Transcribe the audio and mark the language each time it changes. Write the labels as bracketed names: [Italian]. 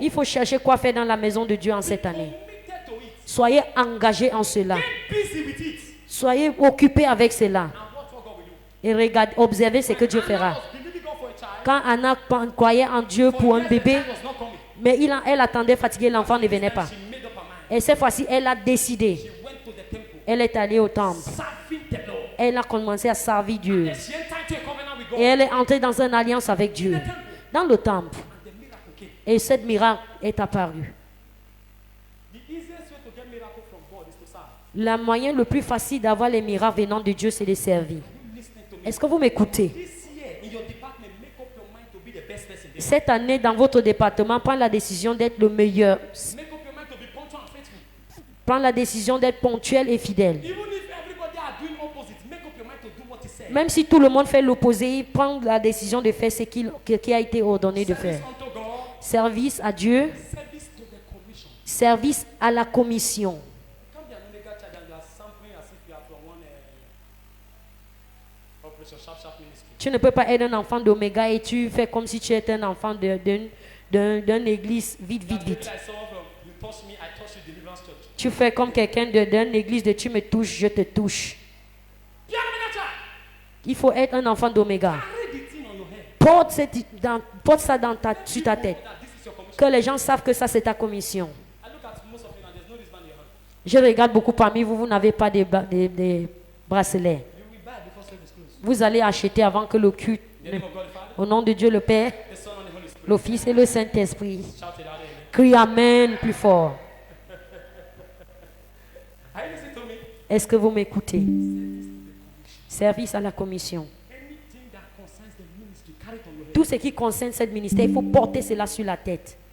[French] Il faut chercher quoi faire dans la maison de Dieu en cette année. [English] Committed to it. [French] Soyez engagés en cela. [English] Get busy with it. [French] Soyez occupés avec cela. [English] And watch what God will do. [French] Et regardez, observez ce que Dieu [English] Anna [French] fera. [English] was believing God for a child. [French] Quand Anna croyait en Dieu pour un [English] Yes, the [French] bébé, [English] child was not coming. [French] mais elle attendait fatiguée, l'enfant ne venait pas. [English] She made up her mind. [French] Et cette fois-ci, elle a décidé. [English] She went to the temple. [French] Elle est allée au temple. [English] Serving the Lord. [French] Elle a commencé à servir Dieu. [English] And she entered into a covenant with God. [French] Et elle est entrée dans une alliance avec Dieu. Dans le temple. [English] And the miracle came. [French] Et cette miracle est apparue. [English] The easiest way to get miracle from God is to serve. [French] Le moyen le plus facile d'avoir les miracles venant de Dieu, c'est de servir. [English] You listening to me? [French] Est-ce que vous m'écoutez? [English] This year in your department, make up your mind to be the best person there. [French] Cette année, dans votre département, prends la décision d'être le meilleur. [English] Make up your mind to be punctual and faithful. [French] Prends la décision d'être ponctuel et fidèle. [English] Even if everybody are doing opposite, make up your mind to do what he said. [French] Même si tout le monde fait l'opposé, prends la décision de faire ce qui a été ordonné de faire. [English] Service unto God, [French] Service à Dieu, [English] service to the commission. [French] service à la commission. [English] Come be an Omega child and you are sampling as if you are from one Operation Sharp Sharp Ministry. [French] Tu ne peux pas être un enfant d'Oméga et tu fais comme si tu étais un enfant d'une église vite. [English] Like some of them, you touch me, I touch you, Deliverance Church. [French] Tu fais comme quelqu'un d'une église de tu me touches, je te touche. [English] Be an Omega child. [French] Il faut être un enfant d'Oméga. [English] Carry the thing on your head. [French] Porte ça sur ta tête. [English] That this is your commission. [French] Que les gens savent que ça c'est ta commission. [English] I look at most of you and there's no wristband in your hand. [French] Je regarde beaucoup parmi vous, vous n'avez pas des bracelets. [English] You will buy before service close. [French] Vous allez acheter avant que le culte. [English] In the name of God the Father, [French] Au nom de Dieu le Père, [English] the Son and the Holy Spirit. [French] le Fils et le Saint-Esprit. [English] Shout it out, amen. [French] Crie Amen plus fort. [English] Are you listening to me? [French] Est-ce que vous m'écoutez? Service à la commission. [English] Anything that concerns the ministry, carry it on your head. [French] Tout ce qui concerne ce ministère, il faut porter cela sur la tête.